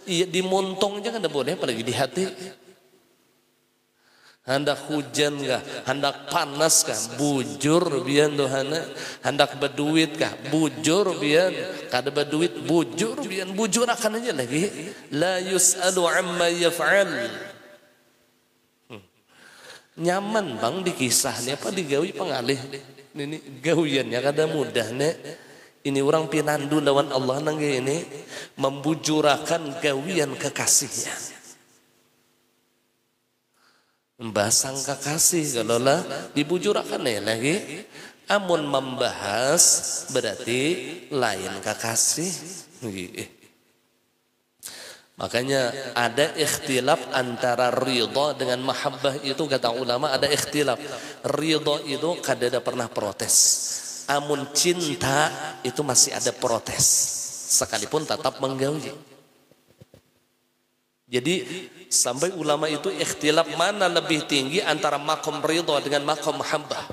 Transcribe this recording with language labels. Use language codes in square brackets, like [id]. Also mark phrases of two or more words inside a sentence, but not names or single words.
[bjn] Iya di montong aja kada boleh, apalagi di hati. Hendak hujan kah? Hendak panas kah? Bujur bian Tuhan. Hendak berduit kah? Bujur bian. Kada berduit bujur bian. Bujur akan aja lagi. [ar] لا يسأل عما يفعل. [bjn] Nyaman bang di kisahnya apa digawi pengalih ini gawiannya kada mudah nek. Ini orang pinandu lawan Allah nangge ini membujurakan gawian kekasihnya. Membasang kekasih kalau lah dibujurakan ya lagi. Amun membahas berarti lain kekasih. Makanya ada ikhtilaf antara ridha dengan mahabbah itu kata ulama ada ikhtilaf. Ridha itu kada pernah protes. Amun cinta itu masih ada protes. Sekalipun tetap menggawi. Jadi sampai ulama itu ikhtilaf mana lebih tinggi antara makom ridha dengan makom mahabbah.